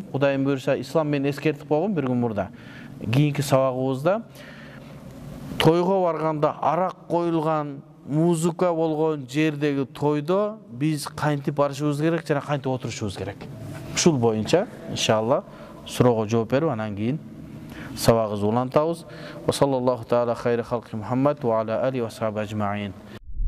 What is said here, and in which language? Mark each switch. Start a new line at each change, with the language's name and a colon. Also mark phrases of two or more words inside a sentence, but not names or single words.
Kyrgyz: Кудайым буйруса, ислам мени эскертип койгон бир күн мурда. Кийинки сабагыбызда тойго барганда арак коюлган, музыка болгон жердеги тойдо биз кантип барышыбыз керек жана кантип отурушубуз керек. Ушул боюнча иншалла суроого жооп берип, анан кийин сабагыбызды улантабыз.
Arabic: وصلى الله تعالى خير خلقه محمد وعلى آله وصحبه أجمعين.